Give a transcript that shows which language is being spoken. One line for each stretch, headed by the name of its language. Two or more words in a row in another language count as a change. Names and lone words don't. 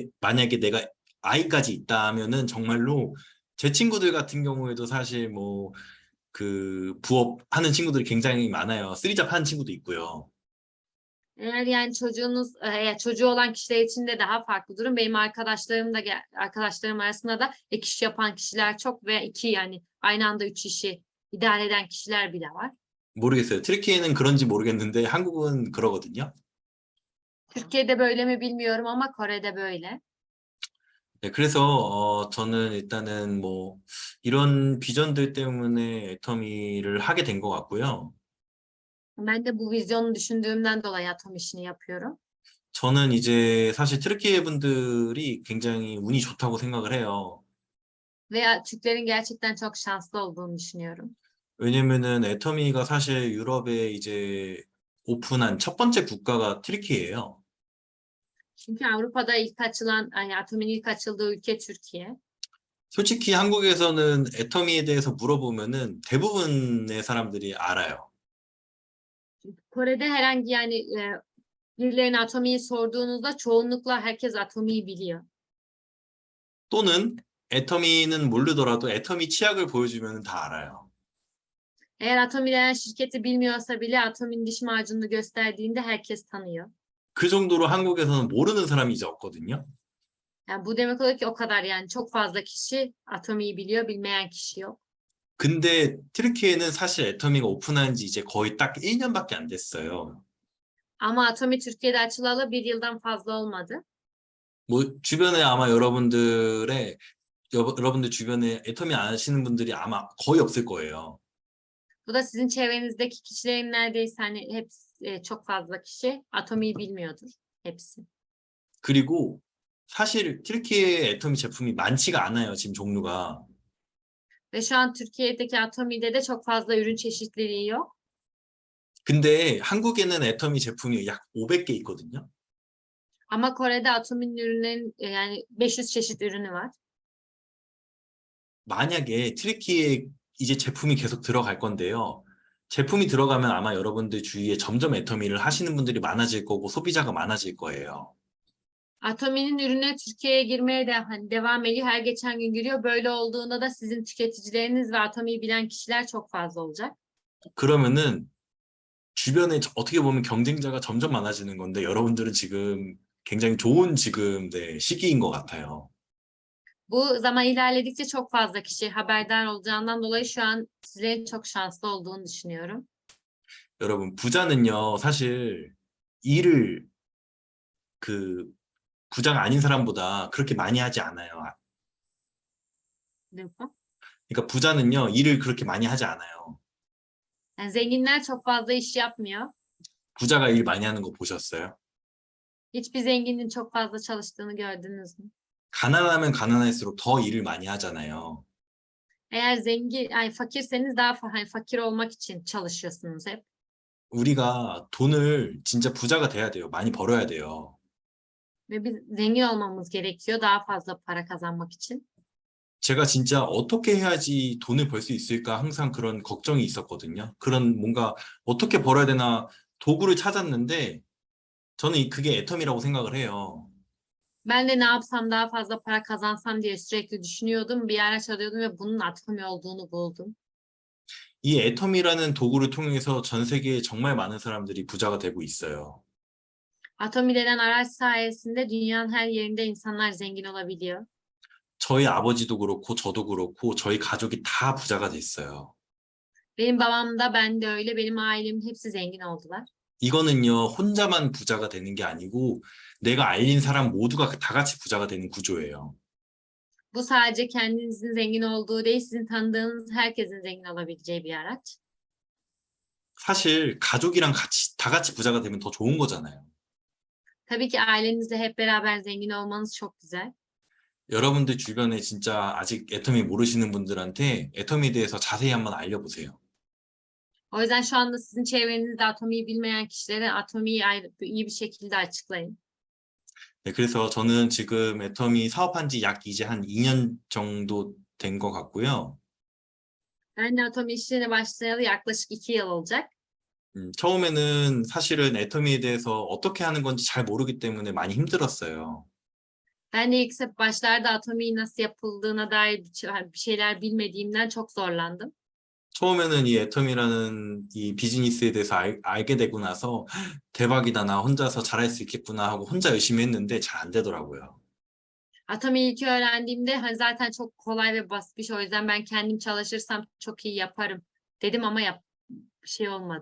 Korean: 근데 만약에 내가 I까지 있다면은 정말로 제 친구들 같은 경우에도 사실 뭐 그 부업 하는 친구들이 굉장히 많아요. 쓰리잡 하는 친구도 있고요.
Turkish: Eğer yani eğer çocuğu olan kişiler için de daha farklı durum. Benim arkadaşlarım arasında da ek iş yapan kişiler çok ve yani aynı anda 3 işi idare eden kişiler bile var.
Korean: 모르겠어요. 트리키에는 그런지 모르겠는데 한국은 그러거든요.
Turkish: Türkiye'de böyle mi bilmiyorum ama Kore'de böyle.
Korean: 네, 그래서 저는 일단은 뭐 이런 비전들 때문에 애터미를 하게 된 것 같고요.
Turkish: Ben de bu vizyonu düşündüğümden dolayı atom işini yapıyorum.
Korean: 저는 이제 사실 트리키 분들이 굉장히 운이 좋다고 생각을 해요.
Turkish: Veya Türklerin gerçekten çok şanslı olduğunu düşünüyorum.
Korean: 왜냐면은 애터미가 사실 유럽에 이제 오픈한 첫 번째 국가가 트리키예요.
Turkish: Çünkü Avrupa'da yani atomin ilk açıldığı ülke Türkiye.
Korean: 솔직히 한국에서는 애터미에 대해서 물어보면은 대부분의 사람들이 알아요.
Turkish: Kore'de herhangi yani birilerine atomiyi sorduğunuzda çoğunlukla herkes atomiyi biliyor.
Korean: 또는 애터미는 모르더라도 애터미 치약을 보여주면 다 알아요.
Turkish: Eğer Atomi denen şirketi bilmiyorsa bile Atomi'nin diş macununu gösterdiğinde herkes tanıyor.
Korean: 그 정도로 한국에서는 모르는 사람이 이제 없거든요.
Turkish: Yani bu demek oluyor ki o kadar yani çok fazla kişi Atomi'yi biliyor, bilmeyen kişi yok.
Korean: 근데 트리키에는 사실 애터미가 오픈한 지 이제 거의 딱 1년밖에 안 됐어요.
Turkish: Ama Atomi Türkiye'de açılalı 1 yıldan fazla olmadı.
Korean: 뭐 주변에 아마 여러분들 주변에 애터미 안 하시는 분들이 아마 거의 없을 거예요.
Turkish: Bu da sizin çevrenizdeki kişilerin neredeyse hani hepsi çok fazla kişi Atomi'yi bilmiyordur. Hepsi.
Korean: 그리고 사실 튀르키예 애터미 제품이 많지가 않아요, 지금 종류가.
Turkish: Ve şu an Türkiye'deki Atomi'de de çok fazla ürün çeşitliliği yok.
Korean: 근데 한국에는 애터미 제품이 약 500개 있거든요.
Turkish: Ama Kore'de Atomi'nin ürünlerin yani 500 çeşit ürünü var.
Korean: 만약에 튀르키예에 이제 제품이 계속 들어갈 건데요. 제품이 들어가면 아마 여러분들 주위에 점점 애터미를 하시는 분들이 많아질 거고 소비자가 많아질 거예요.
Turkish: Atomi'nin ürüne Türkiye'ye girmeye de hani devam ediyor. Her geçen gün giriyor. Böyle olduğunda da sizin tüketicileriniz ve Atomi'yi bilen kişiler çok fazla olacak.
Korean: 그러면은 주변에 어떻게 보면 경쟁자가 점점 많아지는 건데 여러분들은 지금 굉장히 좋은 지금 네, 시기인 것 같아요.
Turkish: Bu zaman ilerledikçe çok fazla kişi haberdar olacağından dolayı şu an sizlerin çok şanslı olduğunu düşünüyorum.
Korean: 여러분 부자는요 사실 일을 그 부자가 아닌 사람보다 그렇게 많이 하지 않아요. 그러니까 부자는요 일을 그렇게 많이 하지 않아요.
Turkish: Yani zenginler çok fazla iş yapmıyor.
Korean: 부자가 일 많이 하는 거 보셨어요?
Turkish: Hiçbir zenginin çok fazla çalıştığını gördünüz mü?
Korean: 가난하면 가난할수록 더 일을 많이 하잖아요.
Turkish: Eğer fakirseniz daha hani fakir olmak için çalışıyorsunuz hep.
Korean: 우리가 돈을 진짜 부자가 돼야 돼요. 많이 벌어야 돼요.
Turkish: Ve biz zengin olmamız gerekiyor daha fazla para kazanmak için.
Korean: 제가 진짜 어떻게 해야지 돈을 벌 수 있을까 항상 그런 걱정이 있었거든요. 그런 뭔가 어떻게 벌어야 되나 도구를 찾았는데 저는 그게 애텀이라고 생각을 해요.
Turkish: Ben de ne yapsam daha fazla para kazansam diye sürekli düşünüyordum. Bir araç arıyordum ve bunun Atomi olduğunu buldum.
Korean: 이 애텀이라는 도구를 통해서 전 세계에 정말 많은 사람들이 부자가 되고 있어요.
Turkish: Atomi denen araç sayesinde dünyanın her yerinde insanlar zengin olabiliyor.
Korean: 저희 아버지도 그렇고 저도 그렇고 저희 가족이 다 부자가 됐어요.
Turkish: Benim babam da ben de öyle. Benim ailemin hepsi zengin oldular.
Korean: 이거는요, 혼자만 부자가 되는 게 아니고 내가 알린 사람 모두가 다 같이 부자가 되는 구조예요.
Turkish: Bu sadece kendinizin zengin olduğu değil, sizin tanıdığınız herkesin zengin olabileceği bir araç.
Korean: 사실 가족이랑 다 같이 부자가 되면 더 좋은 거잖아요.
Turkish: Tabii ki ailenizle hep beraber zengin olmanız çok güzel.
Korean: 여러분들 주변에 진짜 아직 애터미 모르시는 분들한테 애터미에 대해서 자세히 한번 알려보세요.
Turkish: O yüzden şu anda sizin çevrenizde Atomi'yi bilmeyen kişilere Atomi'yi iyi bir şekilde açıklayın.
Korean: 네, 그래서 저는 지금 애터미 사업한 지 약 이제 한 2년 정도 된 것 같고요.
Turkish: Ben de Atomi işine başlayalı yaklaşık 2 yıl olacak.
Korean: 처음에는 사실은 애터미에 대해서 어떻게 하는 건지 잘 모르기 때문에 많이 힘들었어요.
Turkish: Ben de ilk başlarda atomiğin nasıl yapıldığına dair bir şeyler bilmediğimden çok zorlandım.
Korean: 처음에는 이 애텀이라는 이 비즈니스에 대해서 알게 되고 나서 대박이다, 나 혼자서 잘할 수 있겠구나 하고 혼자 열심히 했는데 잘 안 되더라고요.
Turkish: Atomiği ilk öğrendiğimde hani zaten çok kolay ve basit bir şey. O yüzden ben kendim çalışırsam çok iyi yaparım dedim ama bir şey olmadı.